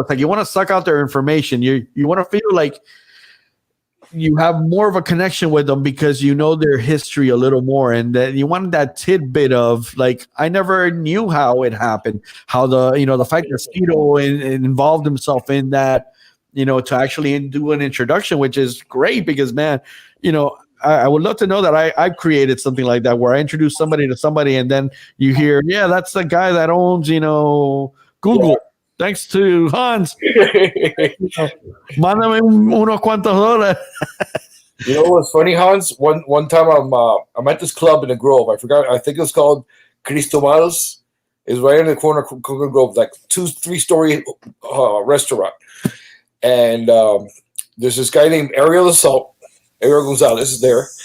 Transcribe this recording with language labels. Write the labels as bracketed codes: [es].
[en] It's like you want to suck out their information. You want to feel like you have more of a connection with them because you know their history a little more, and that you want that tidbit of like, I never knew how it happened, how the fact that Skeeto involved himself in that, to actually do an introduction, which is great because, man, I would love to know that I've created something like that where I introduce somebody to somebody and then you hear, yeah, that's the guy that owns, Google. Yeah. Thanks to Hans. [es] Mándame unos cuantos dólares. [en] You know what's funny, Hans? One time I'm at this club in the Grove. I forgot. I think it was called Cristobal's. It's right in the corner of Coconut Grove, like 2-3-story restaurant. And there's this guy named Ariel Gonzalez is there.